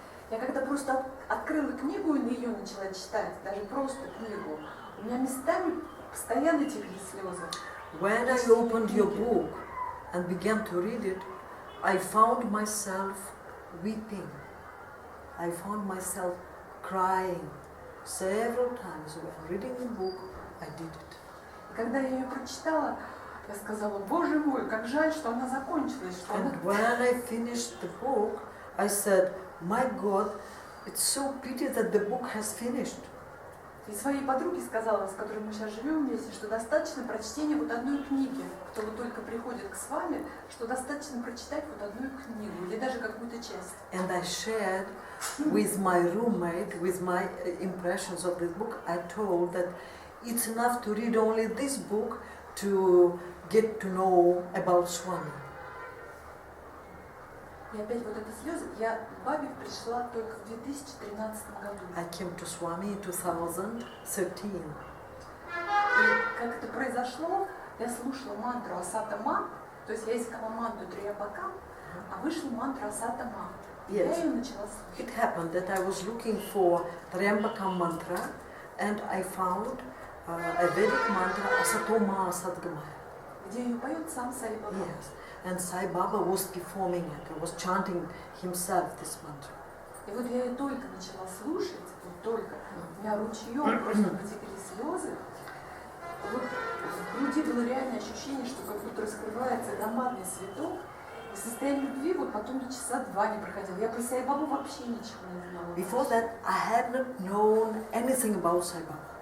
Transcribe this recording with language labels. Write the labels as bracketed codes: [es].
[ru] Я когда просто открыла книгу и ее начала читать, даже просто книгу, у меня местами постоянно текли слезы. [en] When I opened your book and began to read it, I found myself weeping. I found myself crying several times. When reading the book, I did it. [ru] И когда я ее прочитала, я сказала: Боже мой, как жаль, что она закончилась. Что [en] And [ru] она... [en] when I finished the book, I said, my God, it's so pity that the book has finished. [ru] И своей подруге сказала, с которой мы сейчас живем вместе, что достаточно прочтения вот одной книги. Кто вот только приходит к с вами, что достаточно прочитать вот одну книгу или даже какую-то часть. [en] And I shared with my roommate, with my impressions of this book, I told that it's enough to read only this book to get to know about Swami. [ru] И опять вот это слезы. Я к Бабе пришла только в 2013 году. [en] I came to Swami in 2013. [ru] И как это произошло, я слушала мантру Асата Ма, то есть я искала мантру Триапака, а вышла мантра Асата Ма. Я ее начала слушать. [en] It happened that I was looking for Triambaka mantra and I found a Vedic mantra Asatoma Asatgamaya. [ru] Где ее поет сам Саи Баба. [en] Yes, and Sai Baba was performing it, was chanting himself this mantra. [ru] И вот я ее только начала слушать, вот только, у меня ручьем просто потекли слезы. Вот в груди было реальное ощущение, что как будто раскрывается ароматный цветок. И состояние любви вот потом до часа 2 не проходило. Я про Саи Бабу вообще ничего не знала. [en] Before that, I hadn't known anything about Sai Baba.